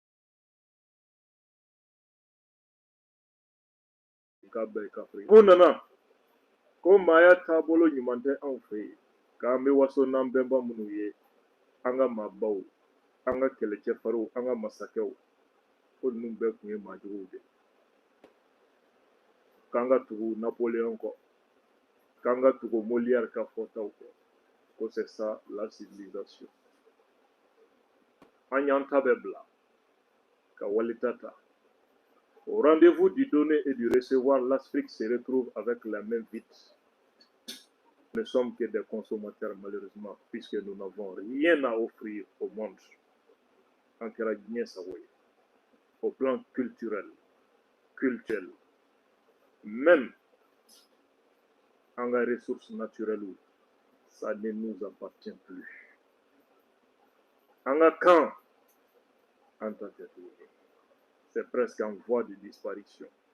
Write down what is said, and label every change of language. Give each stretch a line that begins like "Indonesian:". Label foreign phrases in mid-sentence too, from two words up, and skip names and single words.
Bambara: k'a bɛɛ kafiri ko nana ko maaya taabolo ɲuman tɛ anw fɛ yen k'an bɛ waso n'an bɛnba minnu ye an ka maabaw an ka kɛlɛcɛfarinw an ka masakɛw ko ninnu bɛɛ tun ye maajuguw de k'an ka tugu Napoléon kɔ k'an ka tugu Molière ka fɔtaw kɔ ko
French: c'est ça la civilisation
Bambara: an y'an ta bɛɛ bila ka walita ta
French: au rendez-vous du donner et du recevoir l'Afrique se retrouve avec la main vide nous ne sommes que des consommateurs malheureusement puisque nous n'avons rien à offrir au monde
Bambara: en kɛra diɲɛ sago ye
French: au plan culturel même en ressources naturelles ça ne nous appartient plus en kan en tant que c'est presque en voie de disparition